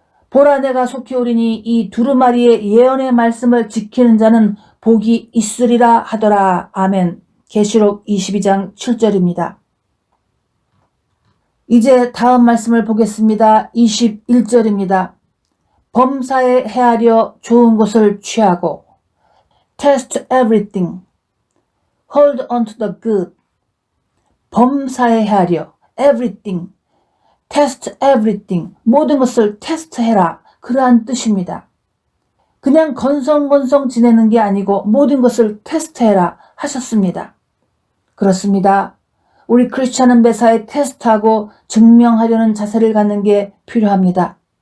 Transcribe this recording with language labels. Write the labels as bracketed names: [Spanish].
[Korean] 보라 내가 속히 오리니 이 두루마리의 예언의 말씀을 지키는 자는 복이 있으리라 하더라. 아멘. 계시록 22장 7절입니다. 이제 다음 말씀을 보겠습니다. 21절입니다. 범사에 헤아려 좋은 것을 취하고 [English] Test everything. Hold on to the good. [Korean] 범사에 헤아려 [English] everything. test everything, [Korean] 모든 것을 테스트해라. 그러한 뜻입니다. 그냥 건성건성 지내는 게 아니고 모든 것을 테스트해라 하셨습니다. 그렇습니다. 우리 크리스찬은 매사에 테스트하고 증명하려는 자세를 갖는 게 필요합니다.